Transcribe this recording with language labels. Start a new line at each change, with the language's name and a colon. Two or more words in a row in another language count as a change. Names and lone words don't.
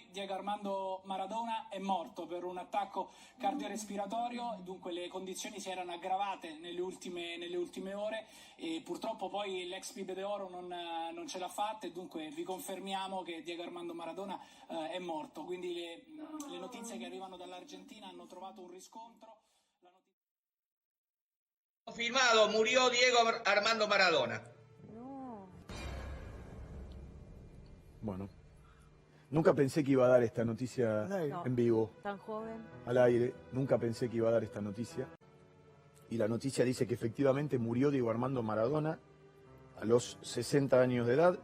Italian: Diego Armando Maradona è morto per un attacco cardiorespiratorio, dunque le condizioni si erano aggravate nelle ultime ore e purtroppo poi l'ex Pibe d'Oro non ce l'ha fatta e dunque vi confermiamo che Diego Armando Maradona è morto, quindi le notizie che arrivano dall'Argentina hanno trovato un riscontro.
Spanish: Confirmado, murió Diego Armando Maradona. Bueno, nunca pensé que iba a dar esta noticia en vivo, tan joven, al aire. Nunca pensé que iba a dar esta noticia. Y la noticia dice que efectivamente murió Diego Armando Maradona a los 60 años de edad.